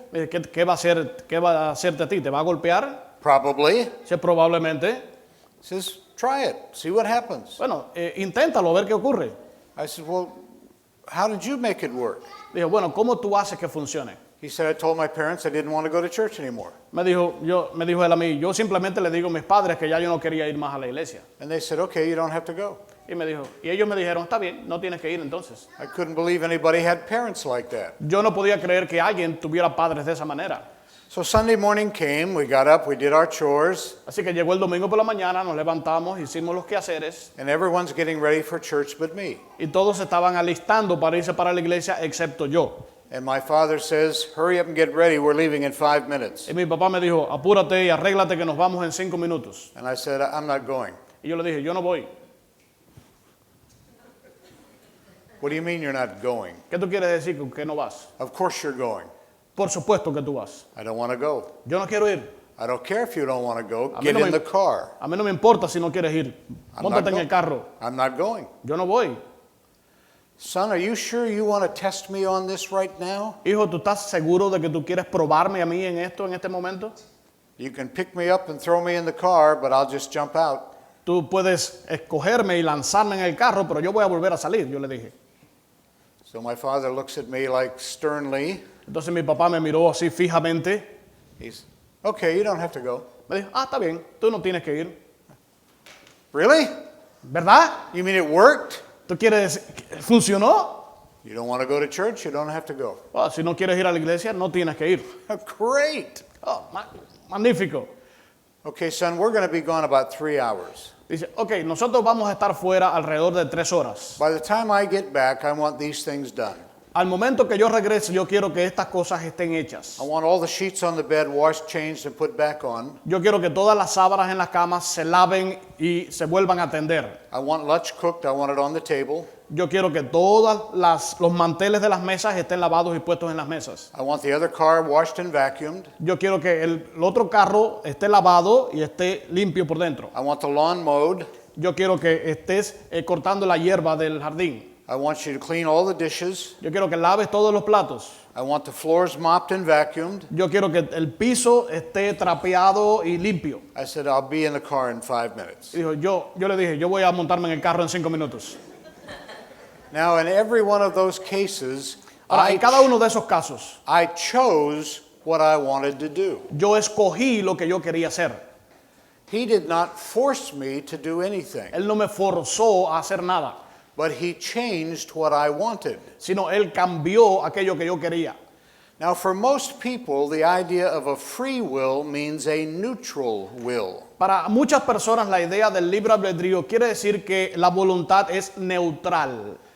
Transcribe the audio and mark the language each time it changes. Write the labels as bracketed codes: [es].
[es] Me dice, ¿qué va a hacerte a ti? ¿Te va a golpear? [en] Probably. [es] Sí, probablemente. [en] He says, try it. See what happens. [es] Bueno, inténtalo, a ver qué ocurre. [en] I said, well, how did you make it work? [es] Dijo, bueno, ¿cómo tú haces que funcione? [en] He said, I told my parents I didn't want to go to church anymore. [es] Me dijo él a mí, yo simplemente le digo a mis padres que ya yo no quería ir más a la iglesia. [en] And they said, okay, you don't have to go. [es] Y ellos me dijeron, está bien, no tienes que ir entonces. [en] I couldn't believe anybody had parents like that. [es] Yo no podía creer que alguien tuviera padres de esa manera. [en] So Sunday morning came, we got up, we did our chores, [es] Así que llegó el domingo por la mañana, nos levantamos, hicimos los quehaceres [en] and everyone's getting ready for church but me. [es] y todos se estaban alistando para irse para la iglesia excepto yo. [en] And my father says, hurry up and get ready, we're leaving in 5 minutes. [es] Y mi papá me dijo, apúrate y arréglate que nos vamos en 5 minutos. [en] And I said, I'm not going. [es] Y yo le dije, yo no voy. [en] What do you mean you're not going? [es] ¿Qué tú quieres decir con que no vas? [en] Of course you're going. [es] Por supuesto que tú vas. [en] I don't want to go. [es] Yo no quiero ir. [en] I don't care if you don't want to go. [es] A mí [en] Get [es] no [en] in [es] me- [en] the car. [es] A mí no me importa si no quieres ir. [en] I'm [es] Móntate [en] not [es] en el carro. [en] I'm not going. [es] Yo no voy. [en] Son, are you sure you want to test me on this right now? [es] Hijo, ¿tú estás seguro de que tú quieres probarme a mí en esto, en este momento? [en] You can pick me up and throw me in the car, but I'll just jump out. [es] Tú puedes escogerme y lanzarme en el carro, pero yo voy a volver a salir, yo le dije. [en] So my father looks at me like sternly. [es] Entonces mi papá me miró así fijamente. [en] He's, okay, you don't have to go. [es] Me dijo, está bien, tú no tienes que ir. [en] Really? [es] ¿Verdad? [en] You mean it worked? [es] ¿Tú quieres decir, funcionó? [en] You don't want to go to church? You don't have to go. [es] Oh, si no quieres ir a la iglesia, no tienes que ir. [en] Great. [es] Oh, magnífico. [en] Okay, son, we're going to be gone about 3 hours. [es] Dice, ok, nosotros vamos a estar fuera alrededor de 3 horas. [en] By the time I get back, I want these things done. [es] Al momento que yo regrese, yo quiero que estas cosas estén hechas. [en] I want all the sheets on the bed washed, changed, and put back on. [es] Yo quiero que todas las sábanas en las camas se laven y se vuelvan a tender. [en] I want lunch cooked. I want it on the table. [es] Yo quiero que todos los manteles de las mesas estén lavados y puestos en las mesas. [en] I want the other car washed and vacuumed. [es] Yo quiero que el otro carro esté lavado y esté limpio por dentro. [en] I want the lawn mowed. [es] Yo quiero que estés cortando la hierba del jardín. [en] I want you to clean all the dishes. [es] Yo quiero que laves todos los platos. [en] I want the floors mopped and vacuumed. [es] Yo quiero que el piso esté trapeado y limpio. [en] I said, I'll be in the car in 5 minutes. [es] Y dijo, yo le dije, yo voy a montarme en el carro en 5 minutos. [en] Now, in every one of those cases, [es] Ahora, en cada uno de esos casos, [en] I chose what I wanted to do. [es] yo escogí lo que yo quería hacer. [en] He did not force me to do anything. [es] Él no me forzó a hacer nada. [en] but he changed what I wanted. [es] sino Él cambió aquello que yo quería. [en] Now, for most people, the idea of a free will means a neutral will. [es] Para muchas personas la idea del libre albedrío quiere decir que la voluntad es neutral.